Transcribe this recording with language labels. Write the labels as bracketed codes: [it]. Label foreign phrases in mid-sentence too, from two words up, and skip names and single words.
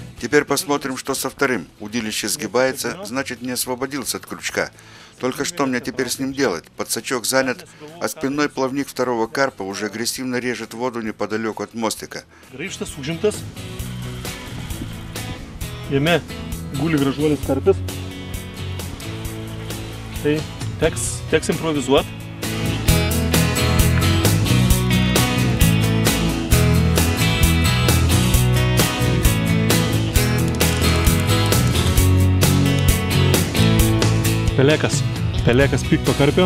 [ru] Теперь посмотрим, что со вторым. Удилище сгибается, значит, не освободился от крючка. Только что мне теперь с ним делать? Подсачок занят, а спинной плавник второго карпа уже агрессивно режет воду неподалеку от мостика. [lt] Graibštas užimtas. Jame guli gražuolis karpis. Tai teks improvizuoti. Pelekas pikto karpio.